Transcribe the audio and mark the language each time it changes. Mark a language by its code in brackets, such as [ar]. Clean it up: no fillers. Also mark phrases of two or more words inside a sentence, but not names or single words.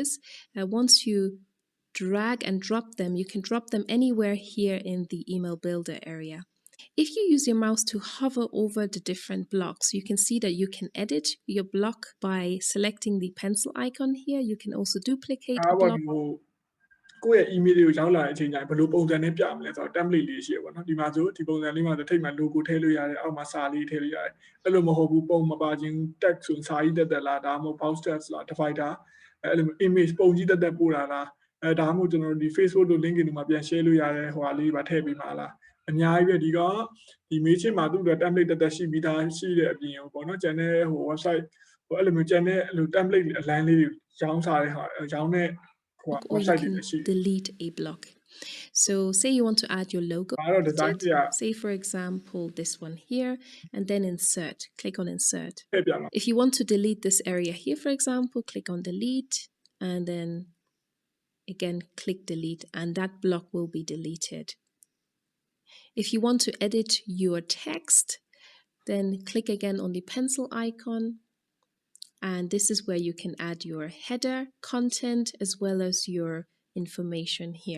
[en] Once you drag and drop them, you can drop them anywhere here in the email builder area. If you use your mouse to hover over the different blocks, you can see that you can edit your block by selecting the pencil icon here. You can also duplicate a block. [my] ကိုယ့်ရဲ့ email တွေကိုရောက်လာတဲ့အချိန်ကျရင်ဘယ်လိုပုံစံနဲ့ပြမလဲဆိုတော့ template လေးရှိရပါတော့ဒီမှာဆိုဒီပုံစံလေးမှာဆိုထိပ်မှာ logo ထည့် လို့ရတယ်အောက်မှာစာလေးထည့်လို့ရတယ်အဲ့လိုမဟုတ်ဘူးပုံမပါခြင်း text ဆိုစာကြီးတက်တက်လားဒါမှမဟုတ် [en] box text [my] လား divider အဲ့လို image ပုံကြီးတက်တက်ပို့တာလားဒါမှမဟုတ်ကျွန်တော်တို့ဒီ Facebook တို့ LinkedIn တို့မှာပြန် share လို့ရတဲ့ဟိုဟာလေးပါထည့်ပေးမှာလားအများကြီးပဲဒီMailchimp မှာသူ့အတွက် template တက်ရှိပြီးသားရှိတဲ့အပြင်ပေါ့နော်ကျန်တဲ့ဟို website ဟိုအဲ့လိုမျိုးကျန်တဲ့အဲ့လို template အလန်းလေးတွေရောင်းစားတဲ့ဟာရောင်းတဲ့ဟို [en] or you [my] website တွေ [en] can [my] လည်းရှိတယ် [en] delete a block. So say you want to add your logo, [my] ဒါတော့ design တွေက [en] say for example this one here, and then insert, click on insert. [my] ထည့်ပြမှာ [en] If you want to delete this area here, for example, click on delete, and then again click delete, and that block will be deleted. If you want to edit your text, then click again on the pencil icon, and this is where you can add your header content as well as your information here.